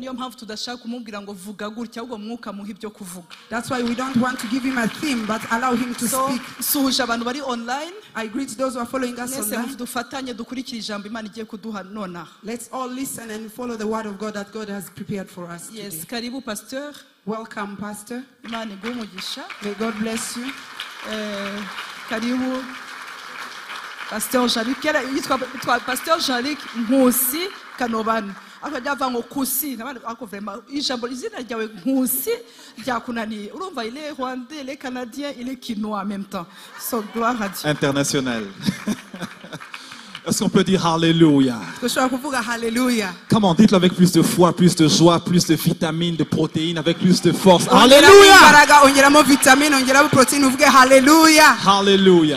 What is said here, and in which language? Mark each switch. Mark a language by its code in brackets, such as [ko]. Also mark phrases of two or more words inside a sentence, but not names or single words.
[en] That's why we don't want to give him a theme, but allow him to speak. I greet those who are following us online. Let's all listen and follow the word of God that God has prepared for us today. Yes, karibu pastor. Welcome, Pastor. May God bless you. Karibu Pastor Jean-Luc. Pastor Jean-Luc Nkusi Kanobani. [rw] Akajava ngo kusi ako vraiment ijambo izina ryawe Nkusi ryakunaniye urumva [fr] il est rwandais, il est canadien, il est quinois en même temps. So gloire à Dieu. International. Est-ce qu'on peut dire Alléluia? [en] Come [fr] on, dites-le avec plus de foi, plus de joie, plus de vitamines, de protéines, avec plus de force. Alléluia! Alléluia!